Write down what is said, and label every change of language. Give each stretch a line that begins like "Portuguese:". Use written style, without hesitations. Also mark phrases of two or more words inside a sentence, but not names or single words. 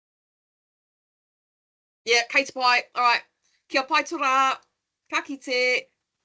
English: Yeah,
Māori: kei te pai.
English: All right.
Māori: Kia pai tō rā. Ka kite.